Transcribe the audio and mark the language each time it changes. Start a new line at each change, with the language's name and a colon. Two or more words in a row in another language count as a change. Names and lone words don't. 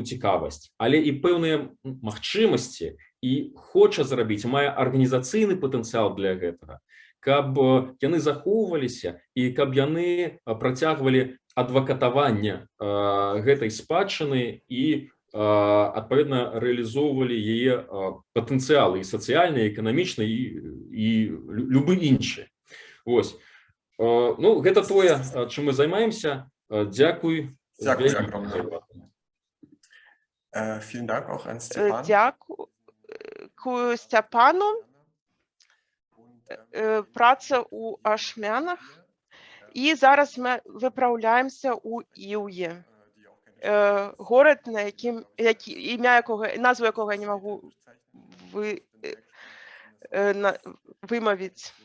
Belarusian: цікавасць, але і пэўныя магчымасці, і хоча зрабіць, мае арганізацыйны патэнцыял для гэтага, каб яны захоўваліся і каб яны працягвалі адвакатаванне гэтай спадчыны і адпаведна рэалізоўвалі яе патэнцыялы і сацыяльны, і эканамічны, і любы іншы. Вось. Гэта тое, чым мы займаемся. Дзякуй.
Ukrainian: Дякую огромное.
German: Vielen Dank auch an Степан.
Ukrainian: Дякую Степану.
Belarusian: Праца у Ашмянах.
Ukrainian: І зараз ми виправляємося у Ілє. Город, назву якого я не можу вимовити.